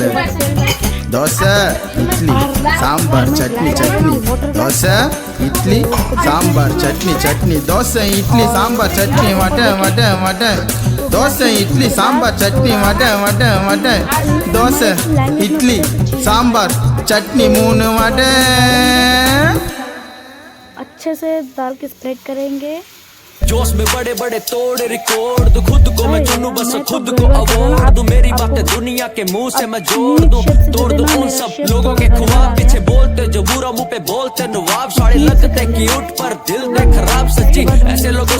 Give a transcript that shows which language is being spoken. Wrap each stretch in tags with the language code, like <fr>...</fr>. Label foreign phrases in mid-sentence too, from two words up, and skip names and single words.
<ta>தோசை இட்லி சாம்பார் சட்னி சட்னி தோசை இட்லி சாம்பார் சட்னி சட்னி தோசை இட்லி சாம்பார் சட்னி வடை வடை வடை தோசை இட்லி சாம்பார் சட்னி வடை வடை வடை தோசை இட்லி சாம்பார் சட்னி 3 வடை.</ta> <hi>अच्छे से डाल के स्प्रेड करेंगे. जोश में बड़े बड़े तोड़ रिकॉर्ड दूं खुद को मैं चुनूं बस खुद को अवार्ड दूं मेरी बातें दुनिया के मुंह से मैं जोड़ दूं तोड़ दूं उन सब लोगों के ख्वाब पीछे बोलते जो बुरा मुंह पे बोलते नवाब साड़े लगते क्यूट पर</hi> <pa>ਦਿਲ ਦੇ ਖ਼ਰਾਬ</pa> <hi>सच्ची ऐसे लोगों</hi>